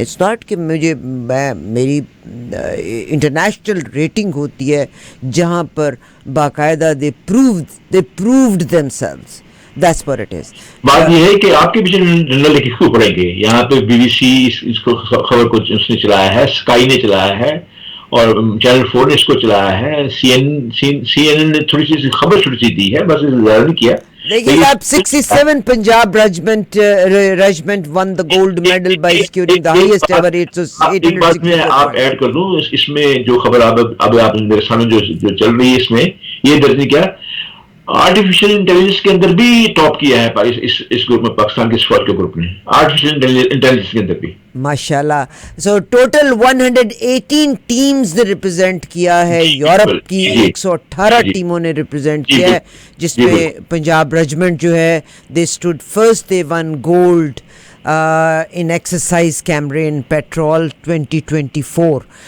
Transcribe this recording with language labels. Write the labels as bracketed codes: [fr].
[en] it's not [ur] کہ میری international rating ہوتی ہے جہاں پر باقاعدہ [en] They proved themselves. That's what it is. [ur] بات یہ ہے کہ آپ کے پیچھے ڈنڈا لے کے کیوں پڑیں گے. یہاں پہ BBC اس کو خبر کو اس نے چلایا ہے, اسکائی نے چلایا ہے اور چینل 4 نے اس کو چلایا ہے, CNN نے تھوڑی سی خبر چھوٹی سی دی ہے, بس زیادہ نہیں کیا. لیکن آپ [en] 67 Punjab regiment won the gold medal by securing the highest ever 864. [ur] ایک بات میں آپ ایڈ کر دوں, اس میں جو خبر اب آپ میرے سامنے جو چل رہی ہے اس میں یہ درج نہیں کیا, آرٹیفیشل انٹیلیجنس کے اندر بھی ٹاپ کیا ہے اس گروپ میں, پاکستان کے اسکواڈ کے گروپ نے آرٹیفیشل انٹیلیجنس کے اندر بھی ماشاءاللہ. سو ٹوٹل 118 ٹیمز نے ریپرزینٹ کیا ہے, یورپ کی 118 ٹیموں نے ریپرزینٹ کیا ہے, جس میں پنجاب ریجمنٹ جو ہے [en] They stood first, they won gold in exercise Cambrian patrol 2024.